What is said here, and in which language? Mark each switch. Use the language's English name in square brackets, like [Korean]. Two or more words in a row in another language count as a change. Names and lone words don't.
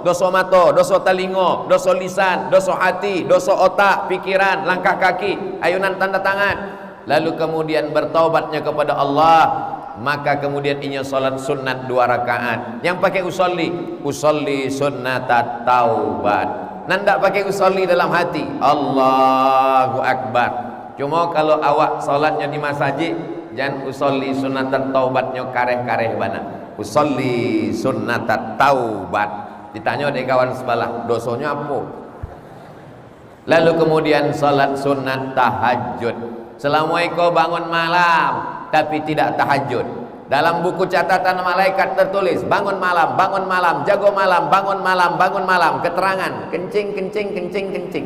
[Indonesian] Dosa mata, dosa telinga, dosa lisan, dosa hati, dosa otak, pikiran, langkah kaki, ayunan tanda tangan. Lalu kemudian bertaubatnya kepada Allah, maka kemudian inya salat sunat 2 rakaat. Yang pakai [Arabic] أصلي سنة التوبة. [Indonesian] Nanda pakai usolli dalam hati, [Arabic] الله أكبر. [Indonesian] Cuma kalau awak salatnya di masjid, jangan [Arabic] أصلي سنة [Indonesian] taubatnya [Minangkabau] kareh-kareh bana. [Arabic] أصلي سنة التوبة. [Indonesian] Ditanya oleh kawan sebelah, dosanya apa? Lalu kemudian salat sunat tahajud. Selama kau bangun malam tapi tidak tahajud, dalam buku catatan malaikat tertulis bangun malam, jago malam, bangun malam, keterangan kencing.